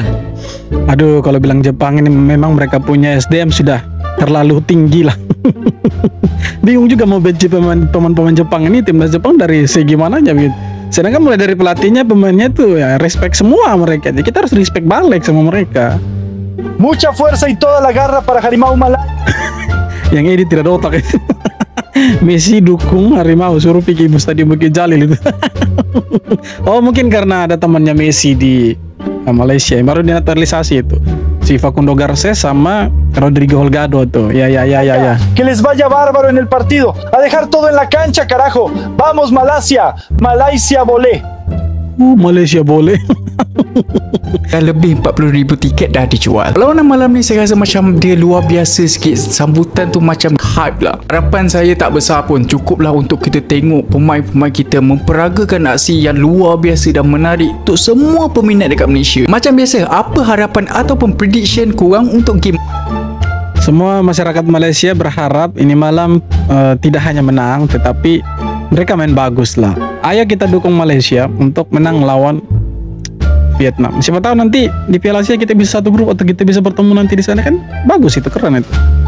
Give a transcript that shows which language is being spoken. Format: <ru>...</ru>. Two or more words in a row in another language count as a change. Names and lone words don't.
<id>Aduh, kalau bilang Jepang ini memang mereka punya SDM sudah terlalu tinggi lah. Bingung juga mau benci pemain Jepang ini, timnas Jepang dari segi mananya gitu. Sedangkan mulai dari pelatihnya, pemainnya tuh ya respect semua mereka. Jadi kita harus respect balik sama mereka.</id> <es>Mucha fuerza y toda la garra para Harimau Malaya.</es> <ms>Yang edit tidak ada otak itu. Messi dukung Harimau, suruh pergi Stadion Bukit Jalil itu.</ms> <id>Oh mungkin karena ada temannya Messi di Malaysia, baru dinaturalisasi itu. Si Facundo Garces sama Rodrigo Holgado tuh. Ya.</id> <es>Que les vaya bárbaro en el partido. A dejar todo en la cancha, carajo.</es> <ms>Vamos Malaysia. Malaysia boleh. Malaysia boleh. Dah lebih 40,000 tiket dah dijual. Lawanan malam ni saya rasa macam dia luar biasa sikit. Sambutan tu macam hype lah. Harapan saya tak besar pun, cukuplah untuk kita tengok pemain-pemain kita memperagakan aksi yang luar biasa dan menarik untuk semua peminat dekat Malaysia. Macam biasa, apa harapan ataupun prediction korang untuk game? Semua masyarakat Malaysia berharap ini malam tidak hanya menang, tetapi mereka main bagus lah.</ms> <id>Ayo kita dukung Malaysia untuk menang lawan Vietnam. Siapa tahu nanti di Piala Asia kita bisa satu grup atau kita bisa bertemu nanti di sana, kan bagus itu, keren itu.</id>